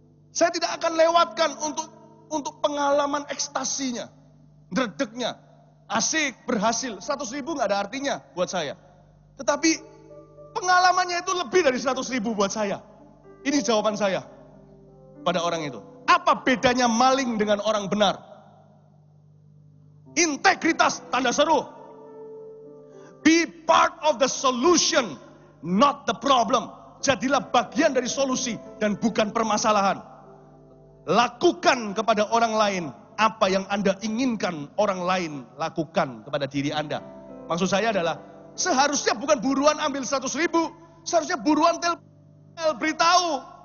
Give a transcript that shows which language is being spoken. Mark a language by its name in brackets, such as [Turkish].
[Indonesian] Saya tidak akan lewatkan untuk pengalaman ekstasinya, dredegnya, asik, berhasil. 100.000 gak ada artinya buat saya. Tetapi pengalamannya itu lebih dari 100.000 buat saya. Ini jawaban saya pada orang itu. Apa bedanya maling dengan orang benar? Integritas, tanda seru. [English] Be part of the solution, not the problem. [Indonesian] Jadilah bagian dari solusi dan bukan permasalahan. Lakukan kepada orang lain apa yang Anda inginkan orang lain lakukan kepada diri Anda. Maksud saya adalah, seharusnya bukan buruan ambil 100.000, seharusnya buruan beritahu.